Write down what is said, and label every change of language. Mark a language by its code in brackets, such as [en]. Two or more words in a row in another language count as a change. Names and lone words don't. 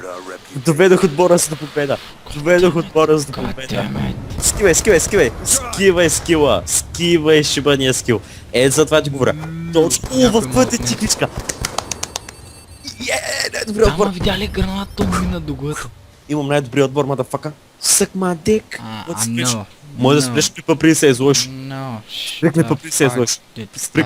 [bg] Доведох отбора си до победа. Доведох отбора си до победа. [en] Goddammit. [bg] Скивай шибания скил. За това ти говоря. Точно в пътя ти кличка. Най-добрия Ама отбор. видя ли граната мина до глата? Имам най-добрия отбор, мадафака. [en] Suck my dick. No. [bg] Може да спреш клипа преди се изложиш. [en] No. [bg] Спри клипа преди се изложиш. Спри клипа.